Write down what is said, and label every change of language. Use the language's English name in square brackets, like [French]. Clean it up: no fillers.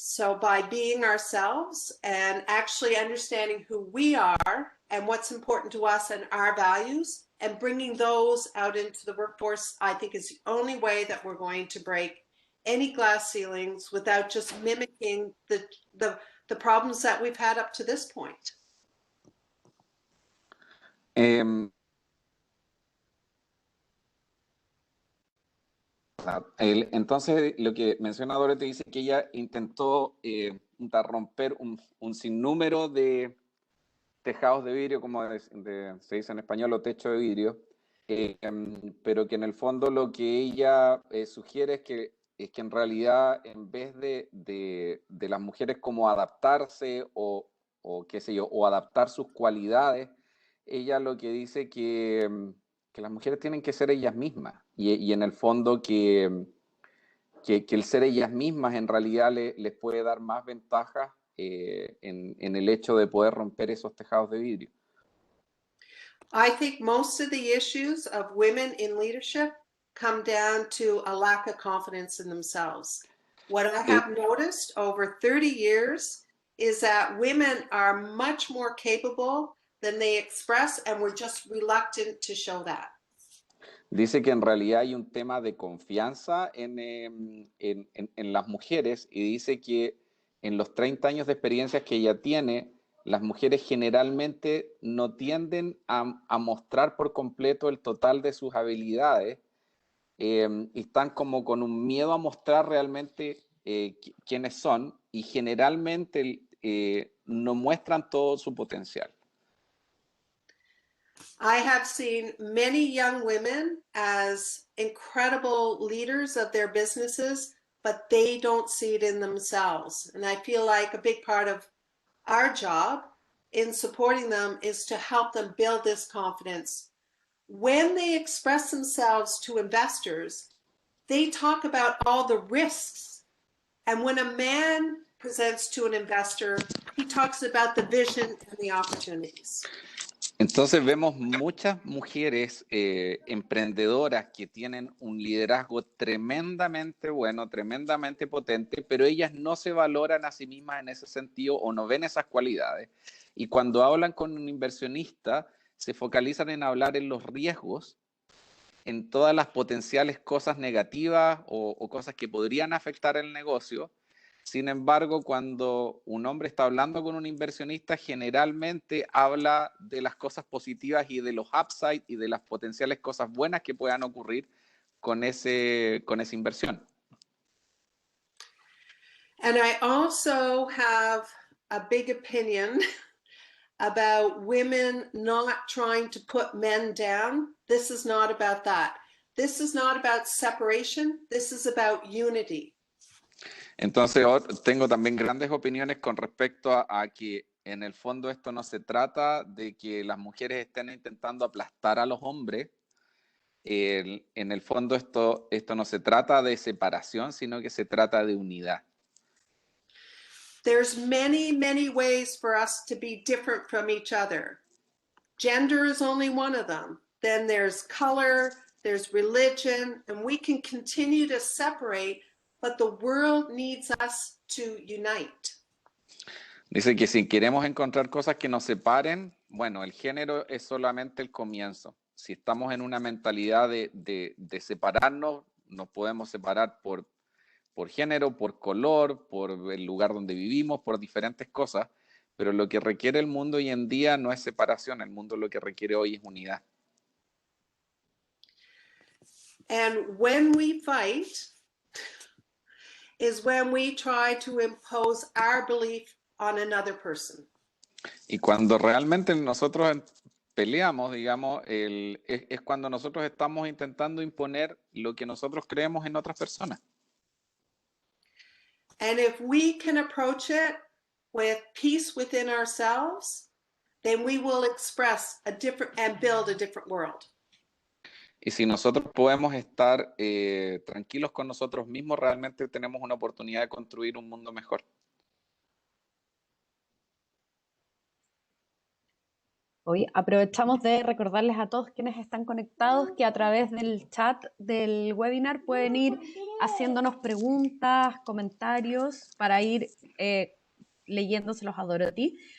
[English] So by being ourselves and actually understanding who we are and what's important to us and our values and bringing those out into the workforce, I think is the only way that we're going to break any glass ceilings without just mimicking the problems that we've had up to this point. [Spanish] Em, entonces, lo que menciona Dorothy dice que ella intentó romper un sinnúmero de tejados de vidrio, como se dice en español, o techo de vidrio, pero que en el fondo lo que ella sugiere es que en realidad, en vez de las mujeres como adaptarse o qué sé yo, o adaptar sus cualidades, ella lo que dice que las mujeres tienen que ser ellas mismas y en el fondo que el ser ellas mismas en realidad les puede dar más ventajas en el hecho de poder romper esos tejados de vidrio. [English] I think most of the issues of women in leadership come down to a lack of confidence in themselves. What I have noticed over 30 years is that women are much more capable than they express, and we're just reluctant to show that. [Spanish] Dice que en realidad hay un tema de confianza en las mujeres y dice que en los 30 años de experiencias que ella tiene, las mujeres generalmente no tienden a mostrar por completo el total de sus habilidades y están como con un miedo a mostrar realmente quiénes son y generalmente no muestran todo su potencial. [English] I have seen many young women as incredible leaders of their businesses, but they don't see it in themselves. And I feel like a big part of our job in supporting them is to help them build this confidence. When they express themselves to investors, they talk about all the risks. And when a man presents to an investor, he talks about the vision and the opportunities. [Spanish] Entonces vemos muchas mujeres emprendedoras que tienen un liderazgo tremendamente bueno, tremendamente potente, pero ellas no se valoran a sí mismas en ese sentido o no ven esas cualidades. Y cuando hablan con un inversionista, se focalizan en hablar en los riesgos, en todas las potenciales cosas negativas o cosas que podrían afectar el negocio. Sin embargo, cuando un hombre está hablando con un inversionista, generalmente habla de las cosas positivas y de los upside y de las potenciales cosas buenas que puedan ocurrir con esa inversión. [English] And I also have a big opinion about women not trying to put men down. This is not about that. This is not about separation. This is about unity. [Spanish] Entonces, tengo también grandes opiniones con respecto a que en el fondo esto no se trata de que las mujeres estén intentando aplastar a los hombres. En el fondo esto no se trata de separación, sino que se trata de unidad. [English] There's many, many ways for us to be different from each other. Gender is only one of them. Then there's color, there's religion, and we can continue to separate, but the world needs us to unite. [Spanish] Dice que si queremos encontrar cosas que nos separen, bueno, el género es solamente el comienzo. Si estamos en una mentalidad de separarnos, nos podemos separar por género, por color, por el lugar donde vivimos, por diferentes cosas, pero lo que requiere el mundo hoy en día no es separación, el mundo lo que requiere hoy es unidad. [English] And when we fight is when we try to impose our belief on another person. [Spanish] Y cuando realmente nosotros peleamos, digamos, es cuando nosotros estamos intentando imponer lo que nosotros creemos en otras personas. [English] And if we can approach it with peace within ourselves, then we will express a different and build a different world. [Spanish] Y si nosotros podemos estar tranquilos con nosotros mismos, realmente tenemos una oportunidad de construir un mundo mejor. Hoy aprovechamos de recordarles a todos quienes están conectados que a través del chat del webinar pueden ir haciéndonos preguntas, comentarios para ir leyéndoselos a Dorothy.